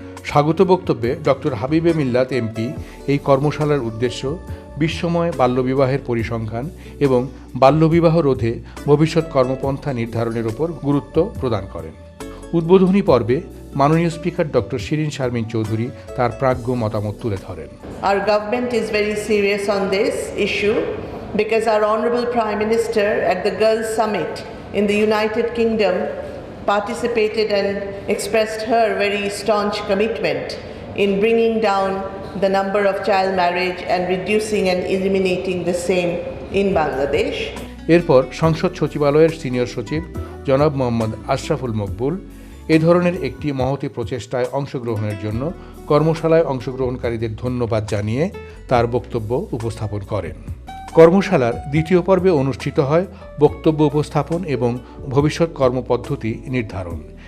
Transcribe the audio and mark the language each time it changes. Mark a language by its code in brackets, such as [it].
[bn] স্বাগত বক্তব্যে ডক্টর হাবিবে মিল্লাত এমপি এই কর্মশালার উদ্দেশ্য বিশ্বময় বাল্যবিবাহের পরিসংখ্যান এবং বাল্যবিবাহ রোধে ভবিষ্যৎ কর্মপন্থা নির্ধারণের উপর গুরুত্ব প্রদান করেন। উদ্বোধনী পর্বে মাননীয় স্পিকার ডক্টর শিরিন শারমিন চৌধুরী তার প্রাজ্ঞ মতামত তুলে ধরেন। [en] Our government is very serious on this issue because our Honorable Prime Minister at the Girls Summit in the United Kingdom participated and expressed her very staunch commitment in bringing down the number of child marriage and reducing and eliminating the same in Bangladesh. [bn] এরপর সংসদ সচিবালয়ের senior সচিব জনাব মোহাম্মদ আশরাফুল মকবুল এ ধরনের একটি মহতী প্রচেষ্টায় অংশগ্রহণের জন্য কর্মশালায় অংশগ্রহণকারীদের ধন্যবাদ জানিয়ে তার বক্তব্য উপস্থাপন করেন। কর্মশালার দ্বিতীয় পর্বে অনুষ্ঠিত হয় বক্তব্য উপস্থাপন এবং ভবিষ্যৎ কর্মপদ্ধতি নির্ধারণ।